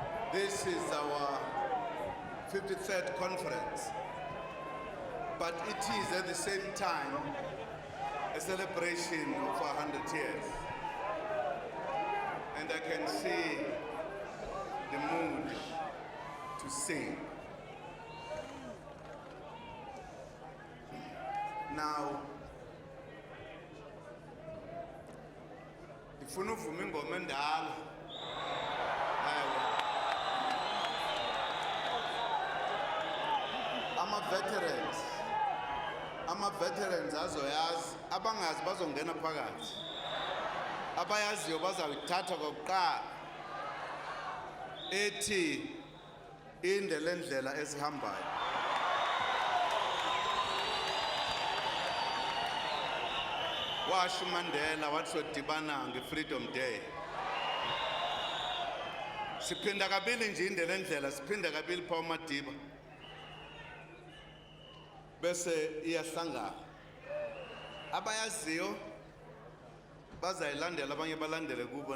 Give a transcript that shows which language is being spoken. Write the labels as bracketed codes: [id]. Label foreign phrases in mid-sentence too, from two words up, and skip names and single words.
[en] This is our 53rd conference, but it is at the same time a celebration of 100 years. And I can see the mood to sing. Now, [xh] ndifuna uvuma ingoma endala. Ama-veterans azoyazi, abangazi bazongena phakathi. Abayaziyo bazawuyithatha kokuqala. Ethi inde le ndlela esihambayo. Washo uMandela wathi sodibana nge-Freedom Day. Siphinda kabili nje inde le ndlela, siphinda kabili pha uMadiba. Bese iyahlangana. Abayaziyo bazayilandela, abanye balandele kubo.